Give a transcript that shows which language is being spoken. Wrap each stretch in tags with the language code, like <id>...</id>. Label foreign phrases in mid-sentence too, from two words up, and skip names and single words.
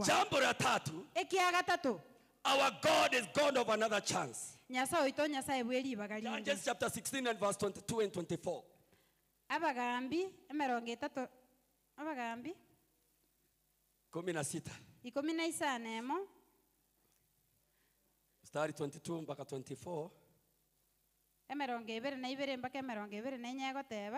<sw>Jambo la tatu.</sw> <guz>Ekiaga tatu.</guz> <en>Our God is God of another chance.</en> <guz>Nyasa oito nyasa ebweli bagalinde.</guz> <en>Judges chapter 16 and verse 22 and 24.</en> <guz>Abagambi emerongo etatu. Abagambi 16. 15 nemo.</guz> <sw>Mstari 22 mpaka 24.</sw> <guz>Emerongo ebere na ibere mpaka emerongo ebere na enye goteba.</guz>